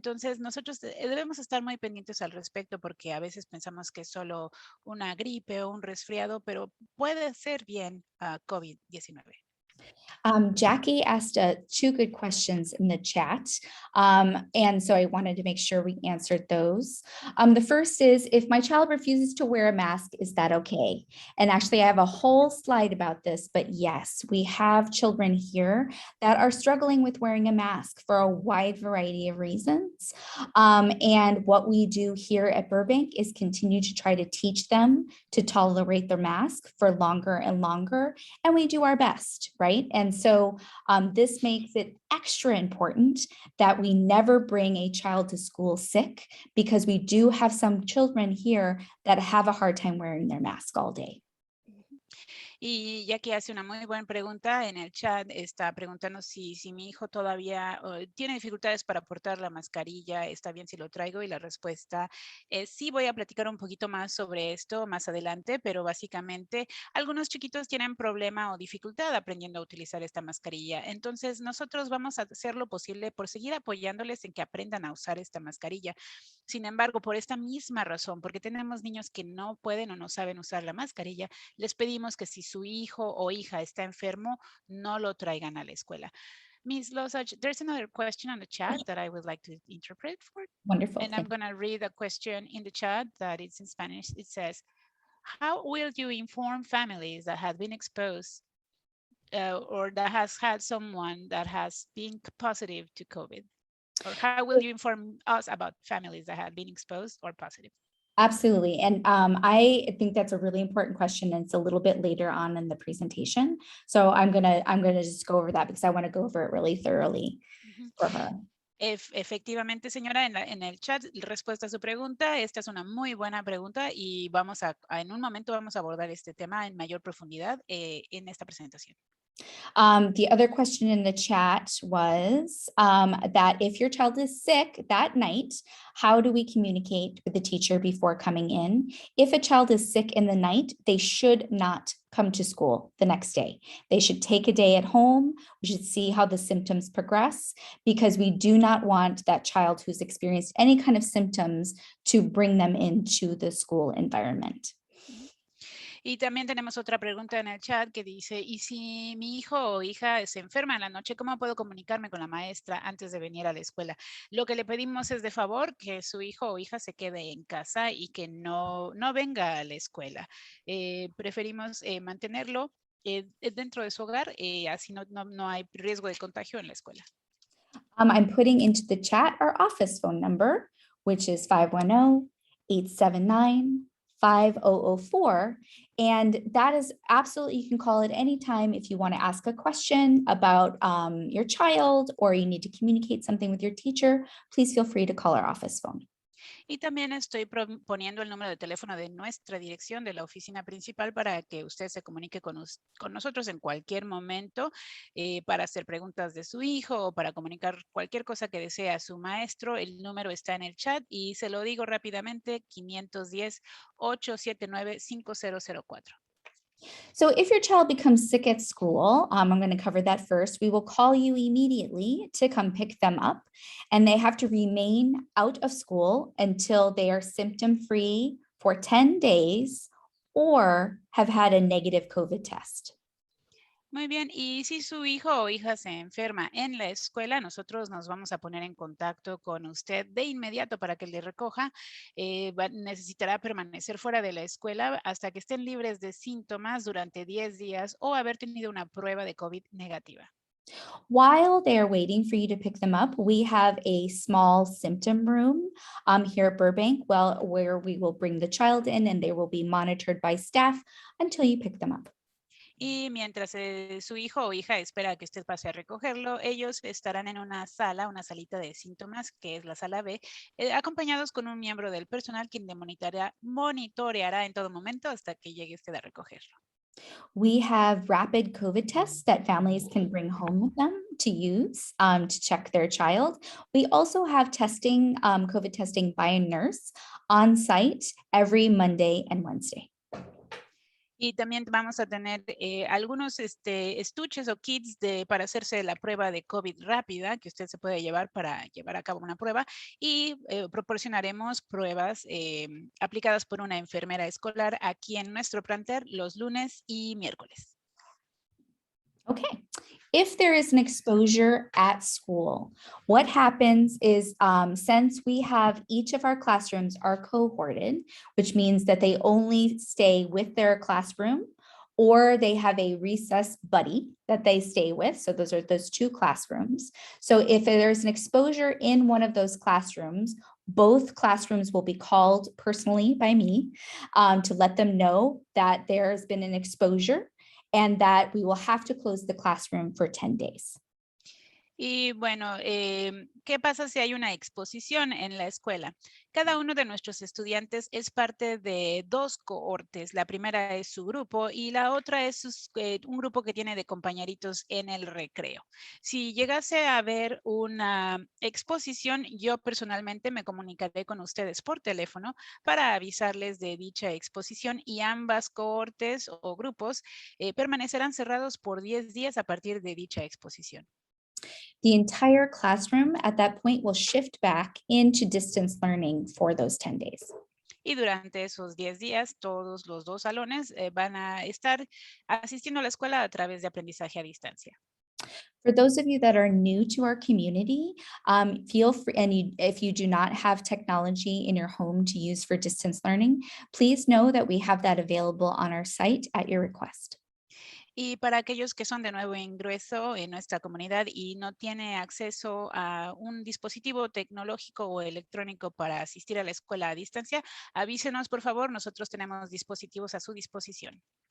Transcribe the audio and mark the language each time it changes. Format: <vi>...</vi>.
<es>Entonces, nosotros debemos estar muy pendientes al respecto porque a veces pensamos que es solo una gripe o un resfriado, pero puede ser bien COVID-19.</es> <en>Jackie asked two good questions in the chat. And so I wanted to make sure we answered those. The first is, if my child refuses to wear a mask, is that okay? And actually I have a whole slide about this, but yes, we have children here that are struggling with wearing a mask for a wide variety of reasons. And what we do here at Burbank is continue to try to teach them to tolerate their mask for longer and longer. And we do our best, right? And so this makes it extra important that we never bring a child to school sick, because we do have some children here that have a hard time wearing their mask all day.</en> <es>Y ya que hace una muy buena pregunta en el chat, está preguntando si mi hijo todavía tiene dificultades para portar la mascarilla, está bien si lo traigo, y la respuesta es sí. Voy a platicar un poquito más sobre esto más adelante, pero básicamente algunos chiquitos tienen problema o dificultad aprendiendo a utilizar esta mascarilla. Entonces nosotros vamos a hacer lo posible por seguir apoyándoles en que aprendan a usar esta mascarilla. Sin embargo, por esta misma razón, porque tenemos niños que no pueden o no saben usar la mascarilla, les pedimos que si su hijo o hija está enfermo, no lo traigan a la escuela.</es> <en>Ms. Losach, there's another question on the chat that I would like to interpret for. Wonderful. And I'm going to read a question in the chat that is in Spanish. It says, how will you inform families that have been exposed or that has had someone that has been positive to COVID? Or how will you inform us about families that have been exposed or positive? Absolutely. And I think that's a really important question. And it's a little bit later on in the presentation. So I'm gonna just go over that because I want to go over it really thoroughly for her.</en> <es>Efectivamente, señora, en el chat, respuesta a su pregunta. Esta es una muy buena pregunta y en un momento vamos a abordar este tema en mayor profundidad en esta presentación.</es> <en>The other question in the chat was that if your child is sick that night, how do we communicate with the teacher before coming in? If a child is sick in the night, they should not come to school the next day. They should take a day at home. We should see how the symptoms progress because we do not want that child who's experienced any kind of symptoms to bring them into the school environment.</en> <es>Y también tenemos otra pregunta en el chat que dice, ¿y si mi hijo o hija se enferma en la noche, cómo puedo comunicarme con la maestra antes de venir a la escuela? Lo que le pedimos es de favor que su hijo o hija se quede en casa y que no venga a la escuela. Preferimos mantenerlo dentro de su hogar, así no hay riesgo de contagio en la escuela.</es> <en>I'm putting into the chat our office phone number, which is 510-879-5004. And that is absolutely, you can call it anytime if you want to ask a question about your child or you need to communicate something with your teacher, please feel free to call our office phone.</en> <es>Y también estoy poniendo el número de teléfono de nuestra dirección de la oficina principal para que usted se comunique con nosotros en cualquier momento para hacer preguntas de su hijo o para comunicar cualquier cosa que desee a su maestro. El número está en el chat y se lo digo rápidamente, 510-879-5004.</es> <en>So if your child becomes sick at school, I'm going to cover that first. We will call you immediately to come pick them up, and they have to remain out of school until they are symptom-free for 10 days or have had a negative COVID test.</en> <es>Muy bien, y si su hijo o hija se enferma en la escuela, nosotros nos vamos a poner en contacto con usted de inmediato para que le recoja. Necesitará permanecer fuera de la escuela hasta que estén libres de síntomas durante 10 días o haber tenido una prueba de COVID negativa.</es> <en>While they are waiting for you to pick them up, we have a small symptom room here at Burbank, where we will bring the child in and they will be monitored by staff until you pick them up.</en> <es>Y mientras su hijo o hija espera que usted pase a recogerlo, ellos estarán en una salita de síntomas, que es la sala B, acompañados con un miembro del personal quien le monitoreará en todo momento hasta que llegue usted a recogerlo.</es> <en>We have rapid COVID tests that families can bring home with them to use to check their child. We also have testing, COVID testing by a nurse on site every Monday and Wednesday.</en> <es>Y también vamos a tener algunos estuches o kits para hacerse la prueba de COVID rápida que usted se puede llevar para llevar a cabo una prueba y proporcionaremos pruebas aplicadas por una enfermera escolar aquí en nuestro plantel los lunes y miércoles.</es> <en>Okay. If there is an exposure at school, what happens is since we have each of our classrooms are cohorted, which means that they only stay with their classroom or they have a recess buddy that they stay with. So those are those two classrooms. So if there's an exposure in one of those classrooms, both classrooms will be called personally by me to let them know that there has been an exposure and that we will have to close the classroom for 10 days.</en> <es>Y bueno, ¿qué pasa si hay una exposición en la escuela? Cada uno de nuestros estudiantes es parte de dos cohortes. La primera es su grupo y la otra es un grupo que tiene de compañeritos en el recreo. Si llegase a haber una exposición, yo personalmente me comunicaré con ustedes por teléfono para avisarles de dicha exposición y ambas cohortes o grupos permanecerán cerrados por 10 días a partir de dicha exposición.</es> <en>The entire classroom at that point will shift back into distance learning for those 10 days.</en> <es>Y durante esos 10 días, todos los dos salones van a estar asistiendo a la escuela a través de aprendizaje a distancia.</es> <en>For those of you that are new to our community, feel free, and if you do not have technology in your home to use for distance learning, please know that we have that available on our site at your request.</en> <es>Y para aquellos que son de nuevo ingreso en nuestra comunidad y no tiene acceso a un dispositivo tecnológico o electrónico para asistir a la escuela a distancia, avísenos, por favor. Nosotros tenemos dispositivos a su disposición.</es>